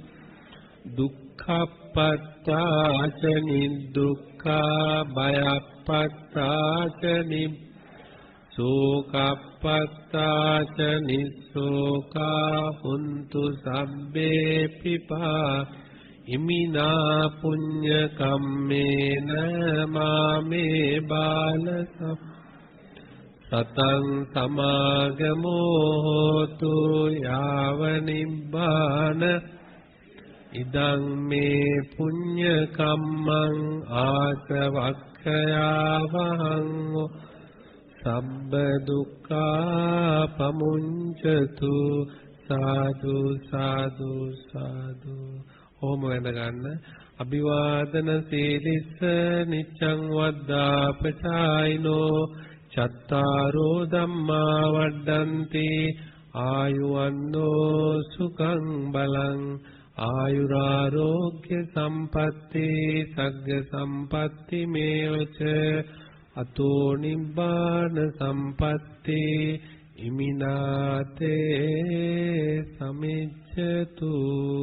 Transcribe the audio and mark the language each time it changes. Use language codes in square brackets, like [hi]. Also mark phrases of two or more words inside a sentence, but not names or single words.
[pi] දුක්ඛප්පත්තාච නිදුක්ඛා භයප්පත්තාච සෝකප්පත්තාච නිස්සෝකා හුන්තු සබ්බේ පිපා ඉමිනා පුඤ්ඤ කම්මේන මාමේ බාල සතං සමාගමෝ හෝතු යාව නිබ්බාන ඉදං මේ පුඤ්ඤ කම්මං ආසවක්ඛයාවහං සබ්බ දුක්ඛා පමුඤ්චතු සාදු සාදු සාදු. [si] ඕම වෙන ගන්න. [pi] අභිවාදන සීලිස්ස නිච්ඡං වද්දාපචායිනෝ චත්තාරෝ ධම්මා වඩ්ඩන්ති ආයුවන්නෝ සුඛං බලං ආයුරාෝග්‍ය සම්පatti සග්ග සම්පatti මේවච අතෝ නිබ්බාන සම්පatti ඉමිනාතේ සමිච්ඡතු